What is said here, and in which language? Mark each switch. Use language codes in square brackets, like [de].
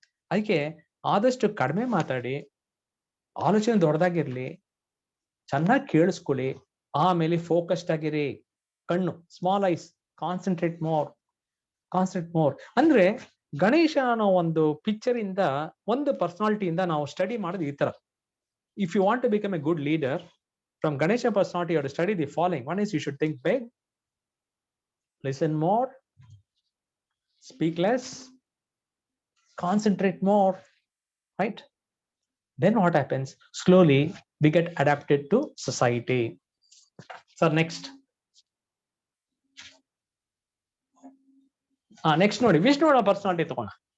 [kn] ಅದಕ್ಕೆ ಆದಷ್ಟು ಕಡಿಮೆ ಮಾತಾಡಿ, ಆಲೋಚನೆ ದೊಡ್ಡದಾಗಿರ್ಲಿ, ಚೆನ್ನಾಗಿ ಕೇಳಿಸ್ಕೊಳ್ಳಿ, ಆಮೇಲೆ ಫೋಕಸ್ಡ್ ಆಗಿರಿ. [en] ಕಣ್ಣು, small eyes, concentrate more. [kn] ಅಂದ್ರೆ ಗಣೇಶ ಅನ್ನೋ ಒಂದು ಪಿಕ್ಚರ್ ಇಂದ, ಒಂದು ಪರ್ಸನಾಲಿಟಿಯಿಂದ ನಾವು ಸ್ಟಡಿ ಮಾಡೋದು ಈ ತರ. [en] If you want to become a good leader from Ganesha personality, you have to study the following. One is you should think big, listen more, speak less, concentrate more, right? Then what happens? Slowly we get adapted to society. [kn] So next ನೋಡಿ, ವಿಷ್ಣುವನ personality ತಗೋಣ.